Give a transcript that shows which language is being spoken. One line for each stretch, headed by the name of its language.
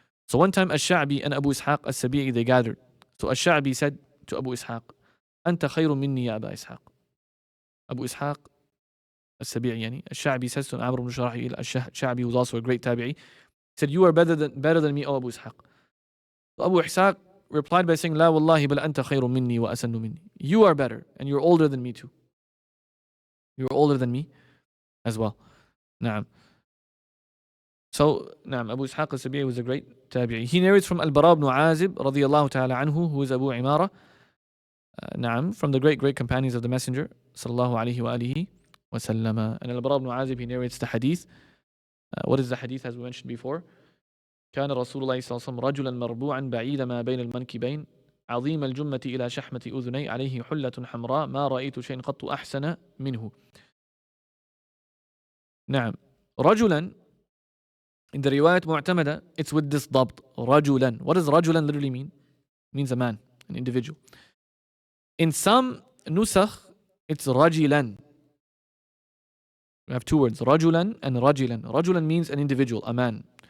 English: So one time Ash-Sha'bi and Abu Ishaq al-Sabi'i, they gathered. So Ash-Sha'bi said to Abu Ishaq,
Arabic: أنت خير مني يا أبا إسحاق.
English: Abu Ishaq al-Sabi'i, yani Ash-Sha'bi says to Amr ibn Sharahil, Ash-Sha'bi was also a great tabi'i, he said, you are better than me, O Abu Ishaq. So Abu Ishaq replied by saying,
Arabic: لا والله بل أنت خير مني وأسن مني.
English: You are better and you're older than me too. You're older than me as well. Na'am. So, Na'am, Abu Ishaq al-Sabi'i was a great tabi'i. He narrates from Al-Bara ibn Azib radiyallahu ta'ala anhu, who is Abu Imara, Na'am, from the great companions of the Messenger sallallahu alayhi wa alihi wa sallama. And Al-Bara ibn Azib, he narrates the hadith. What is the hadith as we mentioned before?
Arabic: كان رسول الله صلى الله عليه وسلم رجلا مربوعا بعيد ما بين المنكبين عظيم الجمة إلى شحمة أذني عليه حلة حمراء ما رأيت شيء قط أحسن منه. نعم. رجلا
English: In the riwayat mu'tamada, it's with this dabt, rajulan. What does rajulan literally mean? It means a man, an individual. In some nusakh, it's rajilan. We have two words, rajulan and rajilan. Rajulan means an individual, a man.